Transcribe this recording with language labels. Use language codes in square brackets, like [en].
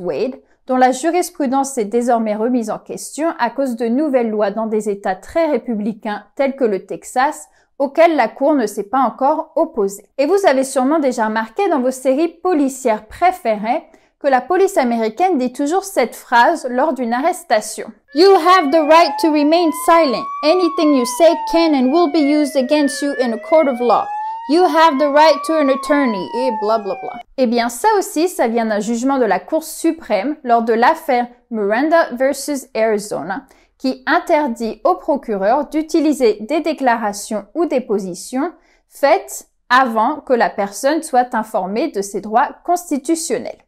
[fr] Wade, dont la jurisprudence est désormais remise en question à cause de nouvelles lois dans des États très républicains tels que le Texas, auxquelles la Cour ne s'est pas encore opposée. Et vous avez sûrement déjà remarqué dans vos séries policières préférées que la police américaine dit toujours cette phrase lors d'une arrestation. [en] You have the right to remain silent. Anything you say can and will be used against you in a court of law. You have the right to an attorney [fr] et blablabla. Eh bien, ça aussi, ça vient d'un jugement de la Cour suprême lors de l'affaire Miranda vs. Arizona, qui interdit au procureur d'utiliser des déclarations ou des positions faites avant que la personne soit informée de ses droits constitutionnels.